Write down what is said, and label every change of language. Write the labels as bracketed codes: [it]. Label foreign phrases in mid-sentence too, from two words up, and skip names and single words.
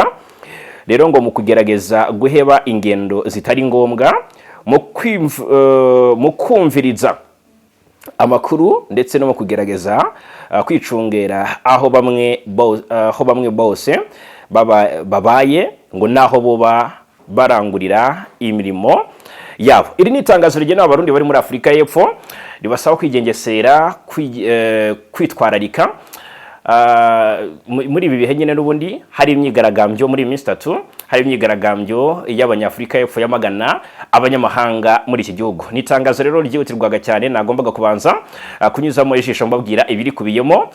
[rn] Rero ngo mu kugerageza guheba ingendo zitari ngombwa mu kumviriza amakuru ndetse no mu kugerageza kwicungera aho bamwe bose babaye ngo naho boba barangurira imirimo yabo. Iri ni itangazo rigenewe abarundi bari muri Afurika y'Epfo ribasaba kwigengesera, kwitwararika muri ibi bihe nyine n'ubundi hari imyigaragambyo muri minsi 3, hari imyigaragambyo y'abanyafurika y'Epfo yamagana abanyamahanga muri iki gihugu. Ni itangazo rero ryihutirwaga cyane nagombaga kubanza kunyuzamo ijisho mbabwira ibiri kubiyemo.